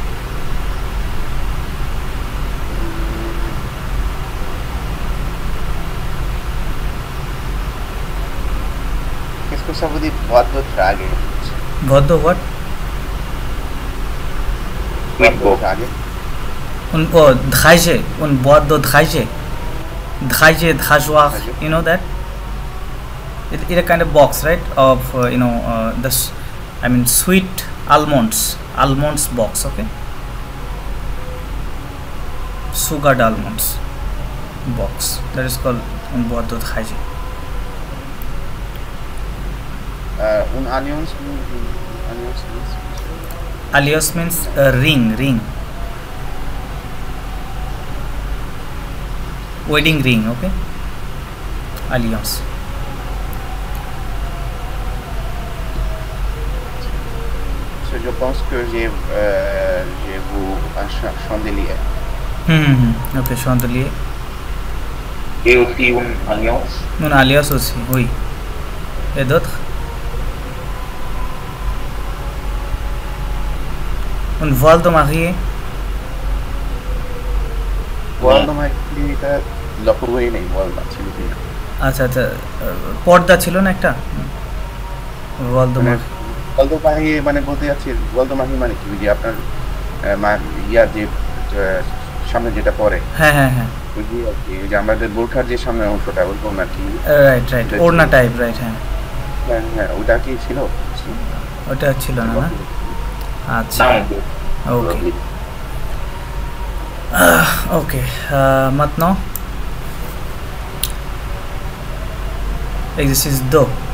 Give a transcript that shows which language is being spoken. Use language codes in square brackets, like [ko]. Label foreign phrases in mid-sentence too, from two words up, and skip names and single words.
[fr] Qu'est-ce que ça veut dire boîte de drague? Boîte de what? Boîte de drague. Une boîte de drague. Drageoir, [en] you know that? It's a kind of box, right? Of sweet almonds box, okay? Sugared almonds box. That is called [fr] une boîte de drague. Un alliance [en] means ring. Wedding ring, okay? [fr] Alliance. Je pense que j'ai vu un chandelier. Ok, chandelier. Et aussi une alliance. Une alliance aussi, oui. Et d'autres? Une voile de mariée. Voile de mariée [bn] টা লকরই নেই, voile ছিল কি? আচ্ছা, পর্দা ছিল না একটা? [fr] voile de mariée। voile de mariée [bn] মানে বলতে যাচ্ছি, [fr] voile de mariée [bn] মানে কি? যে আপনার ইয়ার যে সামনে যেটা পরে। হ্যাঁ। ওই যে আমাদের বোরখার যে সামনের অংশটা, ওরকম নাকি? রাইট, ওড়না টাইপ, রাইট, হ্যাঁ। হ্যাঁ ওটা কি ছিল? ওটা ছিল না না? আচ্ছা [fr] ok ok maintenant exercice 2.